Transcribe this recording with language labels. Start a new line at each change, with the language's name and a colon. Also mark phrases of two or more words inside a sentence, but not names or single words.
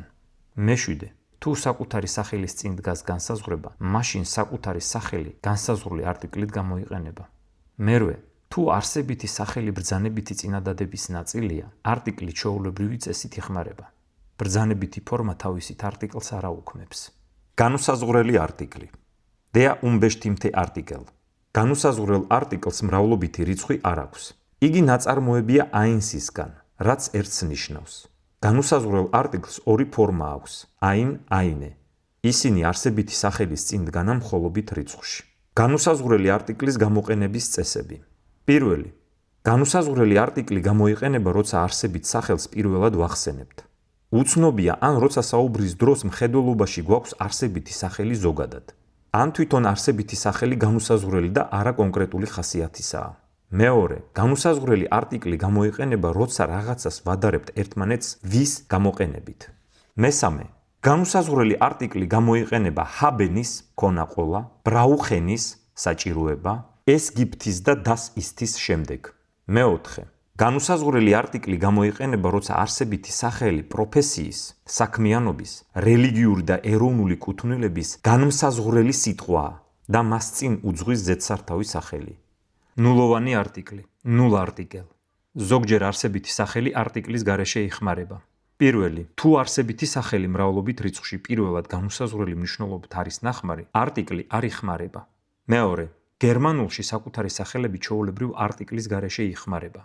Georgian: მეშვიდე, თუ საკუთარი სახელის წინ დგას განსაზღვრება, მაშინ საკუთარი სახელი განსაზღვრული არტიკლით გამოიყენება. მერვე, თუ არსებითი სახელი ბრძანებითი წინადადების ნაწილია, არტიკლი ჩვეულებრივი წესით იხმარება. ბრძანებითი ფორმა თავისით არტიკლს არ აუქმებს. განუსაზღვრელი არტიკლი.
German: Der unbestimmte Artikel.
Georgian: განუსაზღვრელ არტიკლს მრავლობითი რიცხვი არ აქვს. იგი ნაწარმოებია ein-ისგან, რაც ერთს ნიშნავს. განუსაზღვრელ არტიკლს ორი ფორმა აქვს,
German: ein, eine.
Georgian: ისინი არსებითი სახელის წინ დგან მხოლობით რიცხვში. განუსაზღვრელი არტიკლის გამოყენების წესები. პირველი, განუსაზღვრელი არტიკლი გამოიყენება, როცა არსებით სახელს პირველად ვახსენებთ. უცნობია, ან როცა საუბრის დროს მხედველობაში გვაქვს არსებითი სახელი ზოგადად. ან თვითონ არსებითი სახელი განუსაზღვრელი და არა კონკრეტული ხასიათისაა. მეორე, განუსაზღვრელი არტიკლი გამოიყენება, როცა რაღაცას ვადარებთ ერთმანეთს ვის გამოყენებით. მესამე, განუსაზღვრელი არტიკლი გამოიყენება ჰაბენის, ქონა ყოლა, ბრაუხენის, საჭიროება,
German: es gibt
Georgian: და
German: das ist
Georgian: ის შემდეგ. მეოთხე, განუსაზღვრელი არტიკლი გამოიყენება, როცა არსებითი სახელი პროფესიის, საქმიანობის, რელიგიური და ეროვნული კუთვნილების განმსაზღვრელი სიტყვაა და მას წინ უძღვის ზედსართავი სახელი. ნულოვანი არტიკლი,
German: null artikel.
Georgian: ზოგჯერ არსებითი სახელი არტიკლის გარეშე იხმარება. პირველი, თუ არსებითი სახელი მრავლობით რიცხვში პირველად განუსაზღვრელი მნიშვნელობით არის ნახმარი, არტიკლი არ იხმარება. მეორე, გერმანულში საკუთარი სახელები ჩვეულებრივ არტიკლის გარეშე იხმარება.